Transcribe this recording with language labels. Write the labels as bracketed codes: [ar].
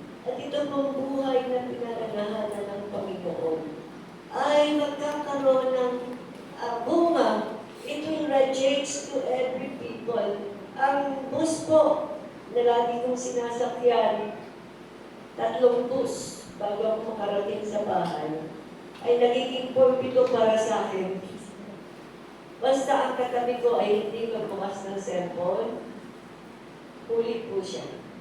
[tl] At ito pong buhay na pinananahanan ng Panginoon ay magkakaroon ng bunga. [en] It will radiate to every people. [tl] Ang bus po na lagi kong sinasakyan, 3 bus bago ako makarating sa bahay, ay nagiging pulpito para sa akin. Basta ang katabi ko ay hindi magbukas ng cellphone, huli po siya.